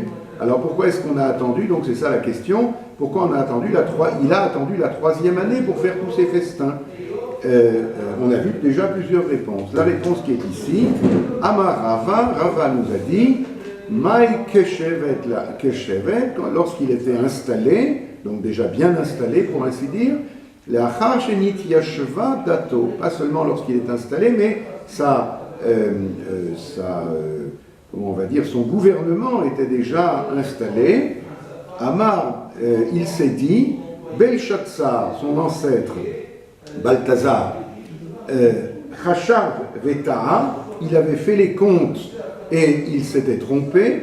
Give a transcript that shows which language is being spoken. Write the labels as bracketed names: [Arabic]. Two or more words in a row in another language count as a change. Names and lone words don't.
[French] Alors pourquoi est-ce qu'on a attendu? Donc c'est ça la question. Pourquoi on a attendu il a attendu la 3e année pour faire tous ces festins. On a vu déjà plusieurs réponses. La réponse qui est ici, [Hebrew] אמר רבא [French] nous a dit, [Hebrew] מאי כשבת, [French] lorsqu'il était installé, donc déjà bien installé pour ainsi dire, [Hebrew] לאחר שנת ישבה דעתו, [French] pas seulement lorsqu'il est installé, mais comment on va dire, son gouvernement était déjà installé. Amar, il s'est dit, Belshazzar, son ancêtre, Balthazar, [Hebrew] חשב וטעה, [French] il avait fait les comptes et il s'était trompé.